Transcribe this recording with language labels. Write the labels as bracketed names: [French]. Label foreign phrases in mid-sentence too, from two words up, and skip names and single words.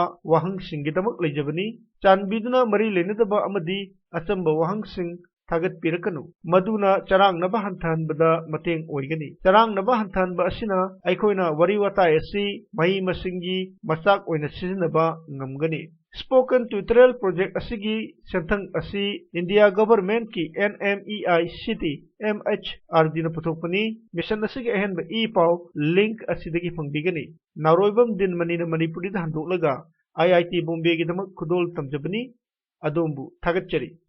[Manipuri] wahang singidamak leijabani chanbiduna mari lenadaba amadi achamba wahang sing tagat pirakanu maduna charang naba hantanbada mateng oigani charang naba hantanba asina aikoina wari watai asi mai masingi machak oina sizinaba ngamgani [English] spoken tutorial project [Manipuri] asigi senthang asi India government ki NMEICT MHRD na puthokpani mission asigi ahenba e-paw link asidagi pangbigani naroibam din manina Manipuri da handoklaga IIT Bombay gi damak khudol tamjabani adombu thagatchari